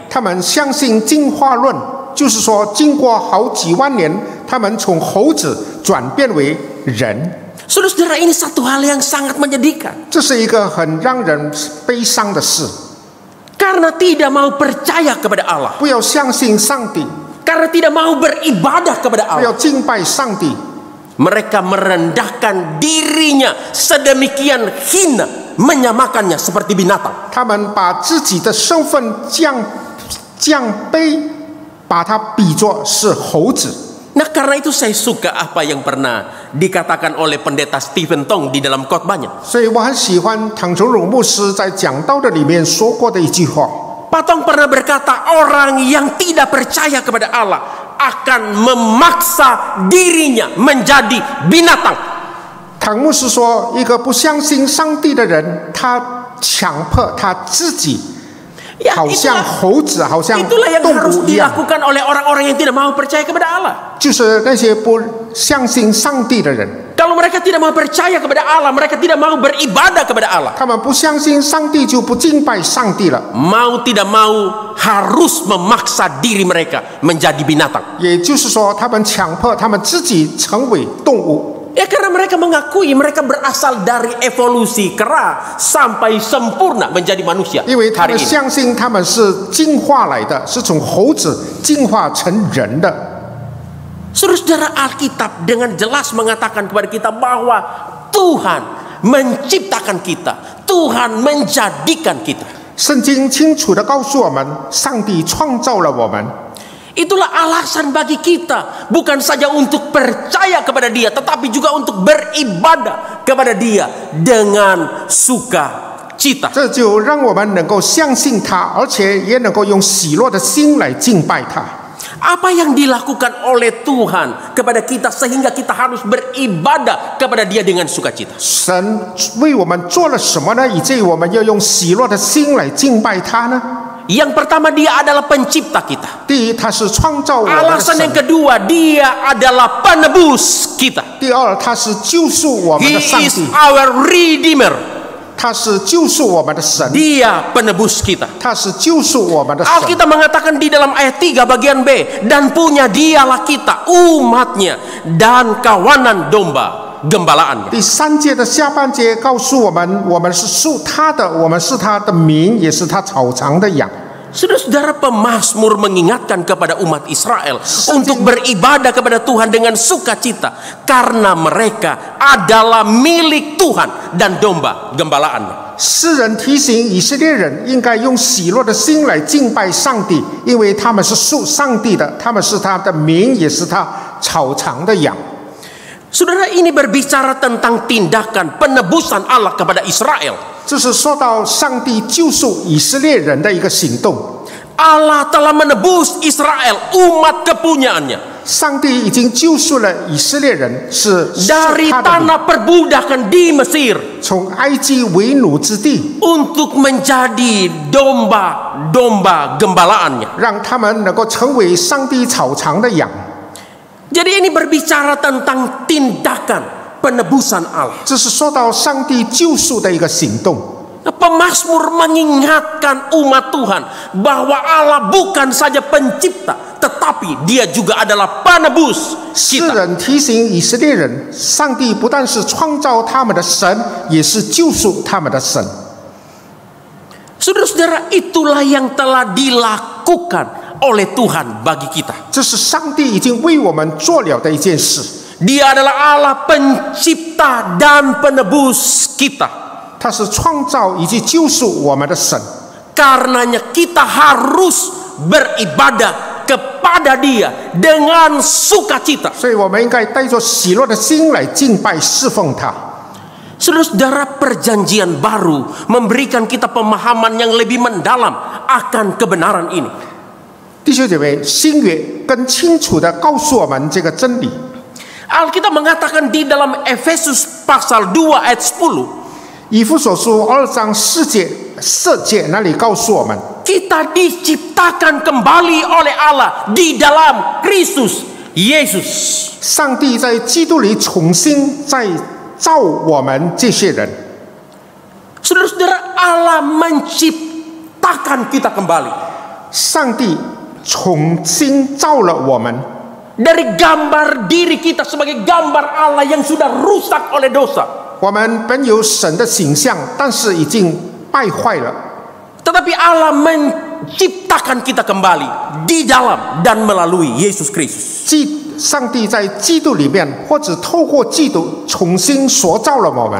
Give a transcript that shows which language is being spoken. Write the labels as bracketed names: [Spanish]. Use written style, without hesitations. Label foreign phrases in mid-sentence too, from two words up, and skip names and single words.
[Chinese] 他们相信进化论，就是说，经过好几万年，他们从猴子转变为人。 [Indonesian] Saudara-saudara, ini satu hal yang sangat menyedihkan. [Chinese] 这是一个很让人悲伤的事。 [Indonesian] Karena tidak mau percaya kepada Allah, [Chinese] 不要相信上帝， [Indonesian] karena tidak mau beribadah kepada [Chinese] 不要 [Indonesian] Allah, [Chinese] 敬拜上帝， [Indonesian] mereka merendahkan dirinya sedemikian hina, menyamakannya seperti binatang. [Chinese] 他们把自己的身份降卑，把它比作是猴子。 [Indonesian] Nah, karena itu saya suka apa yang pernah dikatakan oleh pendeta Stephen Tong di dalam khotbahnya. [Chinese] 所以我很喜欢唐崇荣牧师在讲道的里面说过的一句话。 [Indonesian] Pak Tong pernah berkata, orang yang tidak percaya kepada Allah akan memaksa dirinya menjadi binatang. [Chinese] 唐牧师说，一个不相信上帝的人，他强迫他自己， [Indonesian] Ya, [Chinese] 好像猴子，好像 [Indonesian] itulah yang [Chinese] 动 [Indonesian] harus [Chinese] 物一样， [Indonesian] dilakukan oleh orang-orang yang tidak mau percaya kepada Allah. [Chinese] 就是那些不相信上帝的人。 [Indonesian] Kalau mereka tidak mau percaya kepada Allah, mereka tidak mau beribadah kepada Allah. [Chinese] 他们不相信上帝就不敬拜上帝了。 [Indonesian] Mau tidak mau harus memaksa diri mereka menjadi binatang. [Chinese] 也就是说，他们强迫他们自己成为动物。 [Indonesian] Ya karena mereka mengakui mereka berasal dari evolusi kera sampai sempurna menjadi manusia. [Chinese] 因为他们 [Indonesian] Hari ini. [Chinese] 相信他们是进化来的，是从猴子进化成人的。 [Indonesian] Saudara-saudara, Alkitab dengan jelas mengatakan kepada kita bahwa Tuhan menciptakan kita, Tuhan menjadikan kita. [Chinese] 圣经清楚地告诉我们，上帝创造了我们。 [Indonesian] Itulah alasan bagi kita, bukan saja untuk percaya kepada Dia, tetapi juga untuk beribadah kepada Dia dengan sukacita. [Chinese] 这就让我们能够相信他，而且也能够用喜乐的心来敬拜他。 [Indonesian] Apa yang dilakukan oleh Tuhan kepada kita sehingga kita harus beribadah kepada Dia dengan sukacita? [Chinese] 神为我们做了什么呢？以至于我们要用喜乐的心来敬拜他呢？ [Indonesian] Yang pertama, Dia adalah pencipta kita. [Chinese] 第一，他是创造我们的 [Indonesian] Alasan yang [Chinese] 神； [Indonesian] kedua, Dia adalah penebus kita. [Chinese] 第二，他是救赎我们 [English] He [Chinese] 的上 [English] is [Chinese] 帝， [English] our redeemer. [Chinese] 他是救赎我们的神， [Indonesian] Dia penebus kita. [Chinese] 他是救赎我们的神。 [Indonesian] Alkitab mengatakan di dalam ayat 3 bagian B, dan punya Dialah kita, umatnya, dan kawanan domba gembalaannya. [Chinese] 第三节的下半节告诉我们，我们是属他的，我们是他的民，也是他草场的羊。 [Indonesian] Saudara-saudara, pemazmur mengingatkan kepada umat Israel untuk beribadah kepada Tuhan dengan sukacita karena mereka adalah milik Tuhan dan domba gembalaannya. [Chinese] 诗人提醒以色列人应该用喜乐的心来敬拜上帝，因为他们是属上帝的，他们是他的民，也是他草场的羊。 [Indonesian] Saudara, ini berbicara tentang tindakan penebusan Allah kepada Israel. [Chinese] 这是说到上帝救赎以色列人的一个行动。 [Indonesian] Allah telah menebus Israel, umat kepunyaannya, [Chinese] 上帝已经救赎了以色列人，是属 [Indonesian] dari [Chinese] 他的民， [Indonesian] tanah perbudakan di Mesir [Chinese] 从埃及为奴之地， [Indonesian] untuk menjadi domba-domba gembalaannya. [Chinese] 让他们能够成为上帝草场的羊。 [Indonesian] Jadi ini berbicara tentang tindakan penebusan Allah. [Chinese] 这是说到上帝救赎的一个行动。 [Indonesian] Pemazmur mengingatkan umat Tuhan bahwa Allah bukan saja pencipta, tetapi Dia juga adalah penebus [Chinese] 诗 [Indonesian] kita. [Chinese] 人提醒以色列人，上帝不但是创造他们的神，也是救赎他们的神。 [Indonesian] Saudara-saudara, itulah yang telah dilakukan oleh Tuhan bagi kita. [Chinese] 这是上帝已经为我们做了的一件事。 [Indonesian] Dia adalah Allah pencipta dan penebus kita. [Chinese] 他是创造以及救赎我们的神。 [Indonesian] Karenanya kita harus beribadah kepada Dia dengan sukacita. [Chinese] 所以我们应该带着喜乐的心来敬拜侍奉他。 [Indonesian] Saudara-saudara, perjanjian baru memberikan kita pemahaman yang lebih mendalam akan kebenaran ini. [Chinese] 弟兄姐妹，新约更清楚地告诉我们这个真理。 [Indonesian] Alkitab mengatakan di dalam Efesus pasal 2 ayat 10, [Chinese] 以弗所书2章4节那里告诉我们， [Indonesian] kita diciptakan kembali oleh Allah di dalam Kristus Yesus. [Chinese] 上帝在基督里重新再造我们这些人。 [Indonesian] Saudara-saudara, Allah menciptakan kita kembali [Chinese] 上帝重新造了我们， [Indonesian] dari gambar diri kita sebagai gambar Allah yang sudah rusak oleh dosa. [Chinese] 我们本有神的形象，但是已经败坏了。 [Indonesian] Tetapi Allah menciptakan kita kembali di dalam dan melalui Yesus Kristus. [Chinese] 上帝在基督里面，或者透过基督重新塑造了我们。